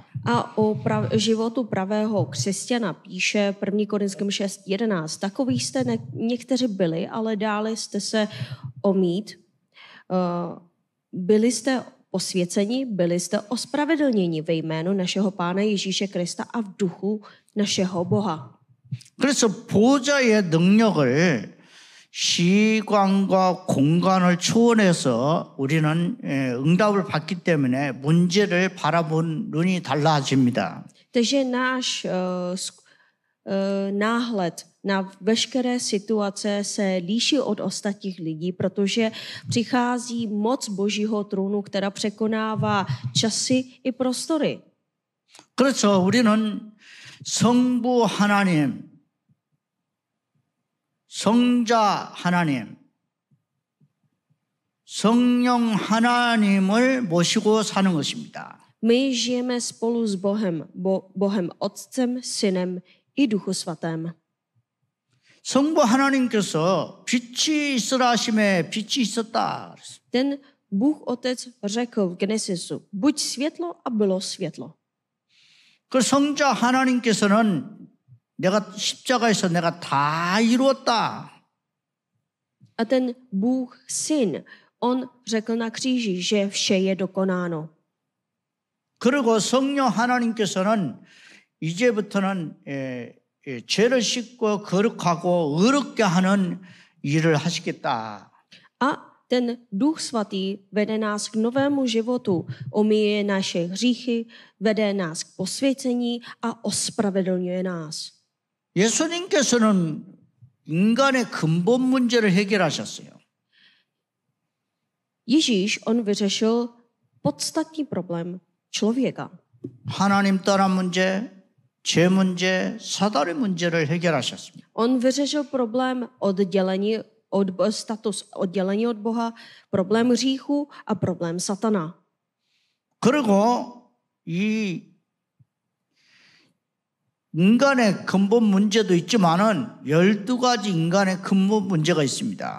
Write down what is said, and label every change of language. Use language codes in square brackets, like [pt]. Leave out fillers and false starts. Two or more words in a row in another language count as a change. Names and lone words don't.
[cs] A o životu pravého křesťana píše 1. Korinským 6:11. Takový jste někteří byli, ale dále jste se omít. Byli jste osvěceni, byli jste ospravedlněni ve jménu našeho Pána Ježíše Krista a v duchu našeho Boha. [ko] 그래서 보좌의 능력을 시간과 공간을 초월해서 우리는 응답을 받기 때문에 문제를 바라본 눈이 달라집니다. [cs] Takže náš náhled na veškeré situace se líší od ostatních lidí, protože přichází moc Božího trůnu, která překonává časy i prostory. [ko] 그래서 우리는 성부 하나님, 성자 하나님, 성령 하나님을 모시고 사는 것입니다. [cs] My žijeme spolu s Bohem, Bohem Otcem, Synem i Duchu Svatém. [ko] 성부 하나님께서 빛이 있으라 하심에 빛이 있었다. [cs] Ten Bůh Otec řekl v Genesisu, buď světlo a bylo světlo. [ko] 그 성자 하나님께서는 내가 십자가에서 내가 다 이루었다. [cs] A ten Bůh Syn, on řekl na kříži, že vše je dokonáno. [ko] 그리고 성령 하나님께서는 이제부터는 죄를 씻고 거룩하고 의롭게 하는 일을 하시겠다. [cs] A ten Duch Svatý vede nás k novému životu, omíje naše hříchy, vede nás k posvěcení a ospravedlňuje nás. [ko] 예수님께서는 인간의 근본 문제를 해결하셨어요. [cs] Ježíš, on vyřešil podstatný problém člověka. [ko] 하나님 떠난 문제, 죄 문제, 사단의 문제를 해결하셨습니다. [cs] On vyřešil problém status oddělení od Boha, problém hříchu a problém satana. [ko] 그리고 이 인간의 근본 문제도 있지만은 12가지 인간의 근본 문제가 있습니다.